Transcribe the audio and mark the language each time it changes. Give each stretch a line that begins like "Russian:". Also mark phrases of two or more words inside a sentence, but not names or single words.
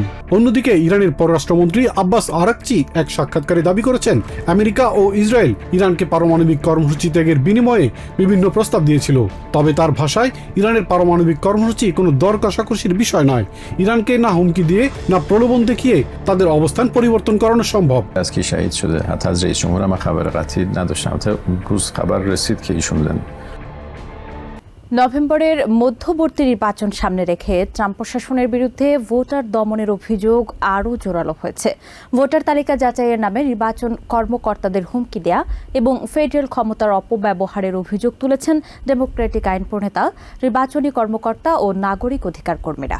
Bangla: অন্যদিকে ইরানের পররাষ্ট্রমন্ত্রী আব্বাস আরাকচি এক সাক্ষাৎকারে দাবি করেছেন, আমেরিকা ও ইসরায়েল ইরানকে পারমাণবিক কর্মসূচি ত্যাগের বিনিময়ে বিভিন্ন প্রস্তাব দিয়েছিল। তবে তার ভাষায়, ইরানের পারমাণবিক কর্মসূচি কোনো দর কষাকষির বিষয় নয়। ইরানকে না হুমকি দিয়ে না প্রলোভন দেখিয়ে তাদের অবস্থান পরিবর্তন করানো সম্ভব।
Persian: از که شهید شده حتی از رئیس جمهور هم خبر قطعی نداشتم تا روز خبر رسید که ایشون زنده.
Bangla: নভেম্বরের মধ্যবর্তী নির্বাচন সামনে রেখে ট্রাম্প প্রশাসনের বিরুদ্ধে ভোটার দমনের অভিযোগ আরও জোরালো হয়েছে। ভোটার তালিকা যাচাইয়ের নামে নির্বাচন কর্মকর্তাদের হুমকি দেয়া এবং ফেডারেল ক্ষমতার অপব্যবহারের অভিযোগ তুলেছেন ডেমোক্রেটিক আইন প্রণেতা, নির্বাচনী কর্মকর্তা ও নাগরিক অধিকার কর্মীরা।